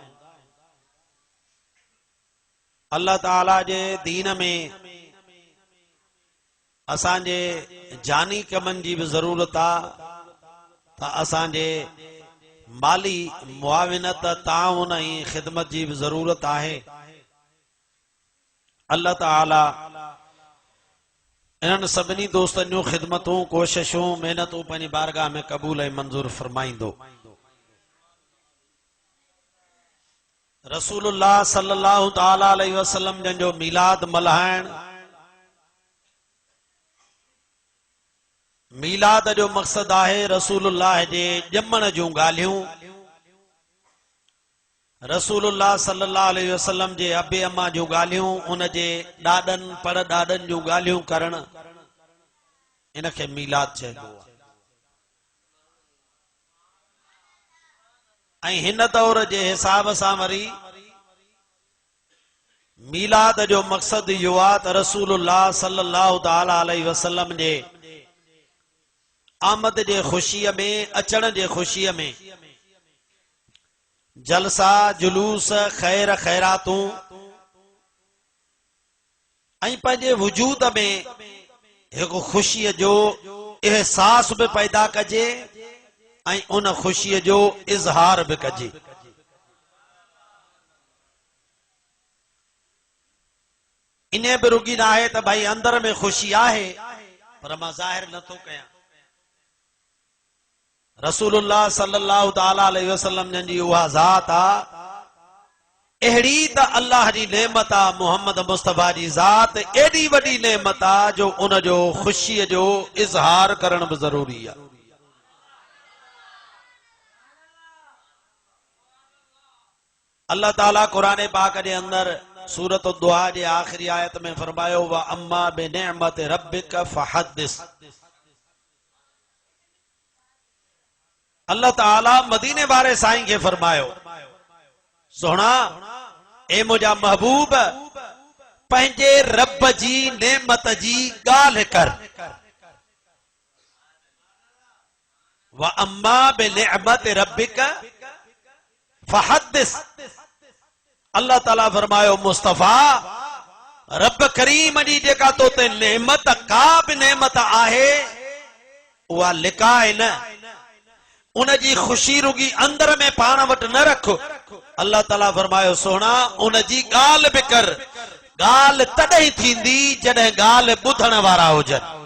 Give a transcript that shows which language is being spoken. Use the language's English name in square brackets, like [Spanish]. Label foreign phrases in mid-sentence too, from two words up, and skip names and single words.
[Sindhi] अल्लाह ताला जे दीन में असांजे जानी कमनि जी बि ज़रूरत आ त असांजे माली मुआविनत ताउन ऐं ख़िदमत जी बि ज़रूरत आहे। अल्लाह ताला इन्हनि सभिनी दोस्तनि जूं ख़िदमतूं, कोशिशूं, महिनतूं पंहिंजी बारगाह में क़बूल ऐं मंज़ूर फरमाईंदो। रसूलुल्लाह [Arabic] صلى الله تعالى عليه وسلم [Sindhi] जन जो मीलाद मल्हाइण, मीलाद जो मक़सद आहे रसूलुल्लाह जे ॼमण जूं ॻाल्हियूं, रसूलुल्लाह [Arabic] صلى الله عليه وسلم [Sindhi] जे अबे अम्मा जूं ॻाल्हियूं, उन जे ॾाॾनि पर ॾाॾनि जूं ॻाल्हियूं करण, इनखे मीलाद चइबो आहे। ऐं हिन दौर जे हिसाब सां वरी मीलाद जो मक़सद इहो आहे त रसूलुल्लाह [Arabic] صلى الله تعالى عليه وسلم [Sindhi] जे आमद जे ख़ुशीअ में, अचण जे ख़ुशीअ में जलसा, जुलूस, ख़ैर ख़ैरातूं ऐं पंहिंजे वजूद में हिकु ख़ुशीअ जो एहसास बि पैदा कजे ऐं उन ख़ुशीअ जो इज़हार बि कजे। इन बि रुॻी न आहे त भाई अंदर में ख़ुशी आहे पर मां ज़ाहिर नथो कयां। रसूलुल्लाह [Arabic] صلى الله تعالى عليه وسلم [Sindhi] जी उहा ज़ात आ, अहिड़ी त अल्लाह जी नेमत आ, मोहम्मद मुस्तफ़ा जी ज़ात एॾी वॾी नेमत आ जो उन जो ख़ुशीअ जो इज़हार करण बि ज़रूरी आहे। अल्लाह ताला क़ुरान पाक जे अंदर सूरत दुआ जे आख़िरी आयत में फरमायो, [Arabic] وأما بنعمة ربك فحدث. [Sindhi] अल्लाह ताला मदीने वारे साईं के फरमायो, सोना ए मुझा महबूब पंहिंजे रब जी नेमत जी ॻाल्हि कर। [Arabic] وأما بنعمة ربك فحدث. [Sindhi] अल्लाह ताला फरमायो, मुस्तफ़ा रब करीम जी जेका तो ते नेमत, का बि नेमत आहे उहा लिकाए न, उन जी ख़ुशी रुगी अंदर में पाण वटि न रख, अल्लाह ताला फरमायो सोना उन जी गाल बि कर, गाल तॾहिं थींदी जॾहिं गाल ॿुधण वारा हुजनि।